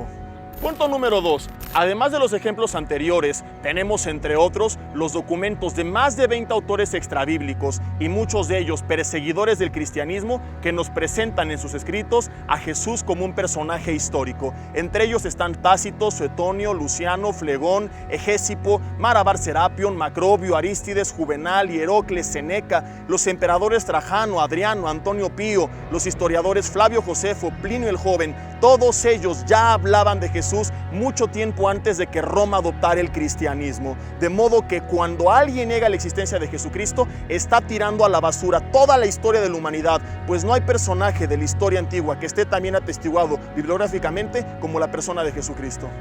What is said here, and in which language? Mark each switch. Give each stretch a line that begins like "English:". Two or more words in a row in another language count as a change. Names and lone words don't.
Spanish: Punto número 2. Además de los ejemplos anteriores, tenemos entre otros los documentos de más de 20 autores extrabíblicos y muchos de ellos perseguidores del cristianismo que nos presentan en sus escritos a Jesús como un personaje histórico. Entre ellos están Tácito, Suetonio, Luciano, Flegón, Egésipo, Marabar Serapión, Macrobio, Arístides, Juvenal, Hierocles, Seneca, los emperadores Trajano, Adriano, Antonio Pío, los historiadores Flavio Josefo, Plinio el Joven. Todos ellos ya hablaban de Jesús mucho tiempo antes de que Roma adoptara el cristianismo. De modo que cuando alguien niega la existencia de Jesucristo, está tirando a la basura toda la historia de la humanidad, pues no hay personaje de la historia antigua que esté tan bien atestiguado bibliográficamente como la persona de Jesucristo.